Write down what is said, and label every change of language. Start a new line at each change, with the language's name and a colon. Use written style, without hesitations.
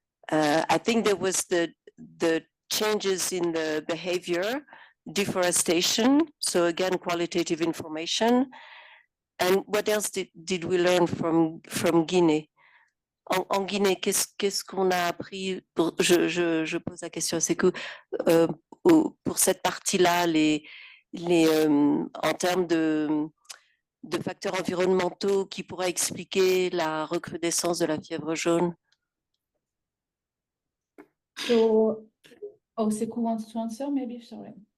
English: I think there was the changes in the behavior, deforestation, so again, qualitative information. And what else did we learn from Guinée?
French: En Guinée, qu'est-ce qu'on a appris je pose la question, c'est que pour cette partie-là, en termes de facteurs environnementaux qui pourraient expliquer la recrudescence de la fièvre jaune?
English: So, Sekou wants to answer, maybe, sorry.